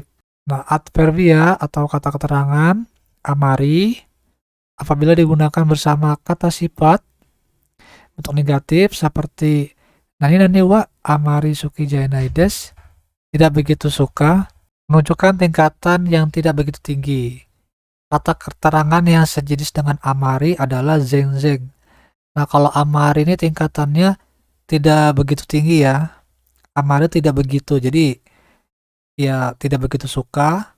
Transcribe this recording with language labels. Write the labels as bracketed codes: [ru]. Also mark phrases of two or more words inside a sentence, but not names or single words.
[id] Nah, adverbia atau kata keterangan amari apabila digunakan bersama kata sifat untuk negatif seperti [ja] 何はあまり好きじゃないです, [id] tidak begitu suka, menunjukkan tingkatan yang tidak begitu tinggi. Kata keterangan yang sejenis dengan amari adalah zeng. Nah, kalau amari ini tingkatannya tidak begitu tinggi ya. Amari tidak begitu, jadi ya tidak begitu suka.